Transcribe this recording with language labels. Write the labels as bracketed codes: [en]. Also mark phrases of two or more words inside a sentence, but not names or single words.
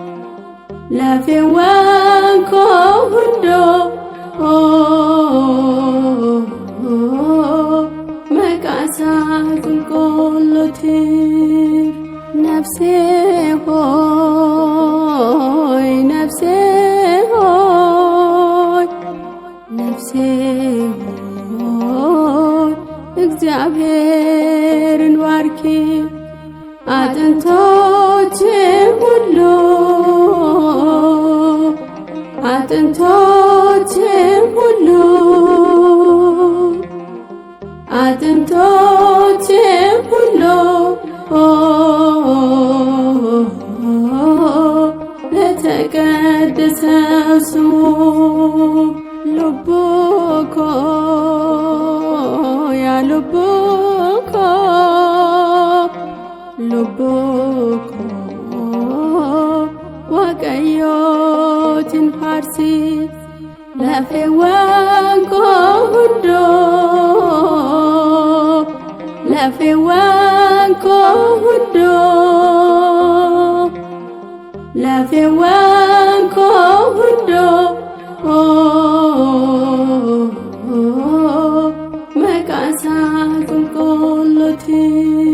[om] lafeewwan koo hundoo maqaa isaa qulqulluutiif nafsee hooy nafsee hooy nafsee hooy [am] እግዚአብሔርን ባርኪ አጥንቶቼ ሁሉ አጥንቶቼ ሁሉ አጥንቶቼ ሁሉ ለተቀደሰው ስሙ [om] lubbuukoo yaa lubbuukoo ልቡኮ waaqayyootiin farsi lafeewwan koo hundoo lafeewwan koo hundoo lafeewwan koo hundoo maqaa isaa qulqulluutiif